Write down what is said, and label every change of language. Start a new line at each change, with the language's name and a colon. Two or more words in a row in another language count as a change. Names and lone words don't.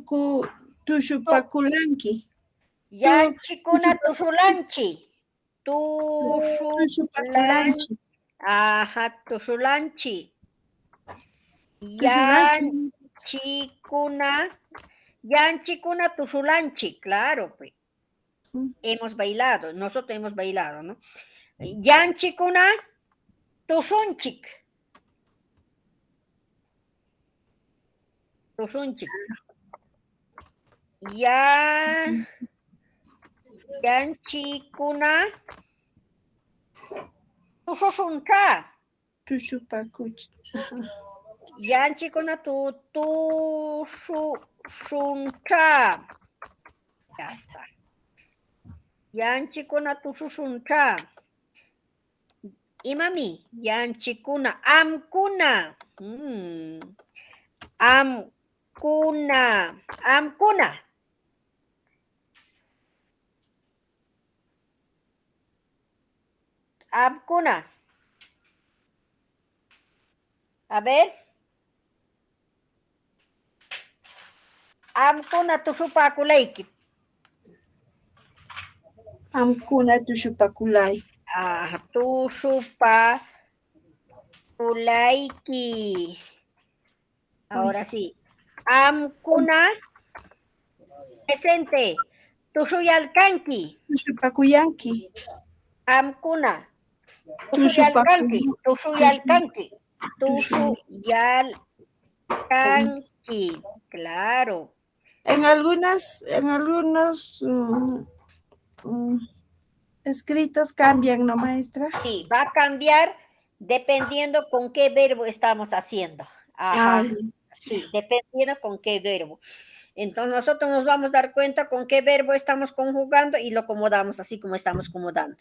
Quechua: Tushupakulanki. Yanchikuna tushulanchi. Tushupakulanchi. Ajá, tushulanchi. Tushulanchi. Yanchikuna tushulanchi,
Spanish: claro, pues. Mm. Hemos bailado, nosotros hemos bailado, ¿no?
Quechua: Yanchikuna tushunchik. Tushunchik. Yanchikuna tushushuncha. Tushupakuch. Yanchikuna tushuncha.
Spanish: Ya está.
Quechua: Yanchikuna tushushuncha. Imami, yanchikuna, amkuna. Amkuna. Amkuna.
Spanish: A ver.
Quechua: Amkuna tushupakulayki. Amkuna tushupakulay. Tushupakulayki.
Spanish: Ahora sí. Amkuna. Presente.
Quechua: Tushuyalkanki. Tushupakuyanki. Amkuna. Tushuyalkanki. Tushuyalkanki. Tushuyalkanki.
Spanish: Claro. En algunos escritos cambian, ¿no, maestra? Sí, va a cambiar dependiendo con qué verbo estamos haciendo. Ajá. Sí, dependiendo con qué verbo. Entonces nosotros nos vamos a dar cuenta con qué verbo estamos conjugando y lo acomodamos así como estamos acomodando.